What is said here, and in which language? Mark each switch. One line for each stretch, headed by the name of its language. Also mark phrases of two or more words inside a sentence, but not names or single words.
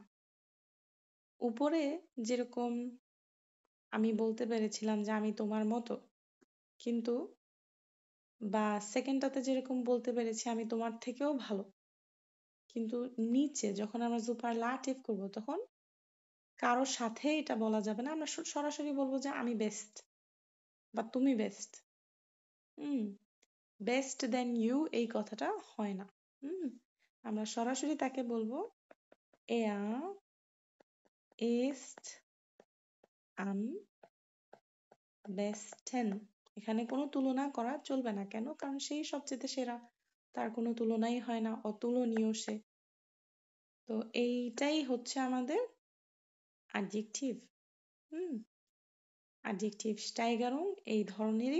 Bangla: উপরে যেরকম আমি বলতে পেরেছিলাম যে আমি তোমার মতো, কিন্তু বা সেকেন্ডটাতে যেরকম বলতে পেরেছি আমি তোমার থেকেও ভালো, কিন্তু নিচে যখন আমরা সুপারলাটিভ করব, তখন কারোর সাথে এটা বলা যাবে না। আমরা সরাসরি বলবো যে আমি বেস্ট বা তুমি বেস্ট। হুম।
English: best than you
Bangla: এই কথাটা হয় না। হুম। আমরা সরাসরি তাকে বলবো
German: er ist am besten।
Bangla: এখানে কোনো তুলনা করা চলবে না। কেন? কারণ সেই সবচেয়ে সেরা, তার কোনো তুলনাই হয় না, অতুলনীয় সে। তো এইটাই হচ্ছে আমাদের অ্যাডজেক্টিভ। হুম।
German: Adjektiv Steigerung
Bangla: এই ধরনেরই।